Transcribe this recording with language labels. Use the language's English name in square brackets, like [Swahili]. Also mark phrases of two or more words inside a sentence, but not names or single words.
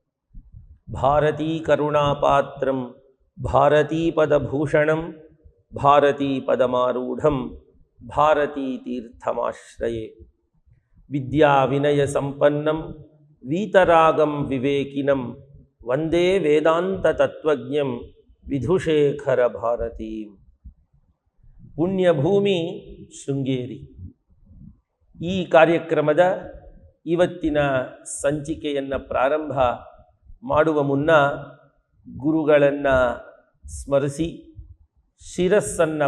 [Sanskrit] भारतीकरुणापात्रं भारतीपदभूषणं भारतीपदमारूढं भारतीतीर्थमाश्रये। विद्याविनयसम्पन्नं वीतरागं विवेकिनं वन्दे वेदान्ततत्त्वज्ञं ವಿಧುಶೇಖರ ಭಾರತೀ. [Kannada] ಪುಣ್ಯಭೂಮಿ ಶೃಂಗೇರಿ. ಈ ಕಾರ್ಯಕ್ರಮದ ಇವತ್ತಿನ ಸಂಚಿಕೆಯನ್ನು ಪ್ರಾರಂಭ ಮಾಡುವ ಮುನ್ನ ಗುರುಗಳನ್ನು ಸ್ಮರಿಸಿ ಶಿರಸ್ಸನ್ನು